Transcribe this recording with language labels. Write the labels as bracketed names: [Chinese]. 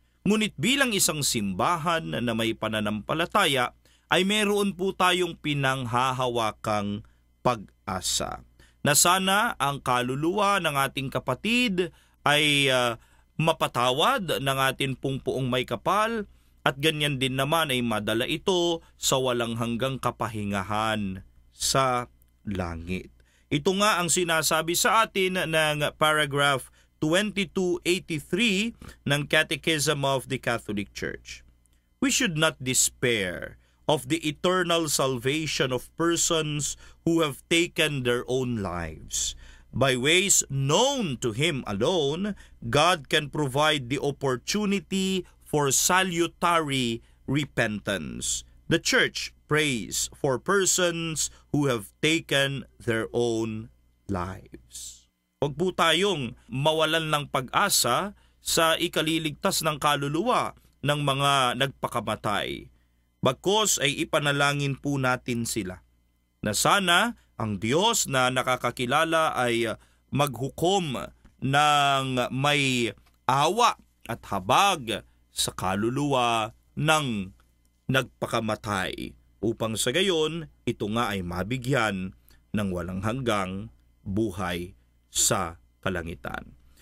[Filipino] Ngunit bilang isang simbahan na may pananampalataya, ay meron po tayong pinanghahawakang pag-asa na sana ang kaluluwa ng ating kapatid ay mapatawad ng ating puong may kapal, at ganyan din naman ay madala ito sa walang hanggang kapahingahan sa langit. Ito nga ang sinasabi sa atin ng paragraph 2283 ng Catechism of the Catholic Church. [English] We should not despair of the eternal salvation of persons who have taken their own lives. By ways known to Him alone, God can provide the opportunity for salutary repentance. The Church prays for persons who have taken their own lives. [Filipino] Huwag po tayong mawalan ng pag-asa sa ikaliligtas ng kaluluwa ng mga nagpakamatay. Bagkus ay ipanalangin po natin sila na sana ang Diyos na nakakakilala ay maghukom ng may awa at habag sa kaluluwa ng nagpakamatay, upang sa gayon ito nga ay mabigyan ng walang hanggang buhay sa kalangitan.